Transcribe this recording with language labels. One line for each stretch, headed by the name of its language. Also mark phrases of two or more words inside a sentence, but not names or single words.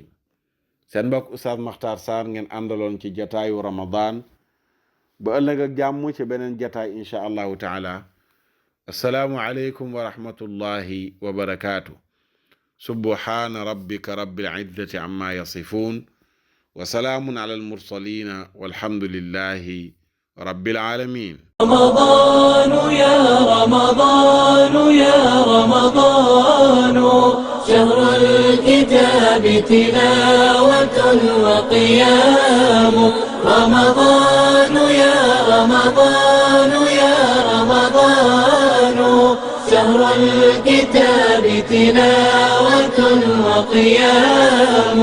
Wolof: seen mbokk Oustaz Makhtar Sarr ngeen àndaloon ci jataayu Ramadan. ba ëllëg ak jàmm ci beneen jataay
Arabic: إن شاء الله تعالى. السلام عليكم ورحمة الله وبركاته. سبحان ربك رب العزة عما يصفون وسلام على المرسلين والحمد لله رب العالمين. رمضان يا رمضان يا رمضان شهر الكتاب تلاوة وقيام. رمضان يا رمضان يا رمضان شهر الكتاب تلاوة وقيام.